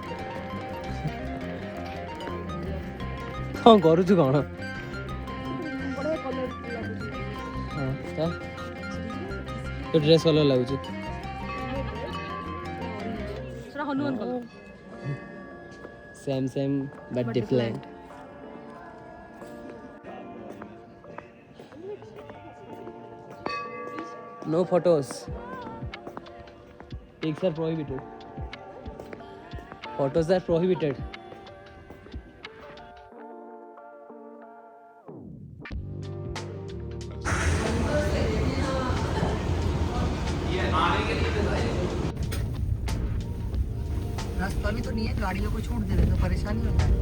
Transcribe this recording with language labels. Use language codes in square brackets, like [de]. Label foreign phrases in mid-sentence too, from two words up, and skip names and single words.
[or] କ'ଣ କରୁଛୁ କ'ଣ? ବଢ଼ିଆ କଲର୍ ଲାଗୁଛି। ହଁ ତ ତୋ ଡ୍ରେସ୍ କଲର୍ ଲାଗୁଛି। ସେଟା ହନୁମାନ କଲର୍। [en] same same but different. No photos. Pics are prohibited. Photos are prohibited. [hi] रास्ता भी तो नहीं है, गाड़ियों को छोड़ दे तो परेशानी होता है।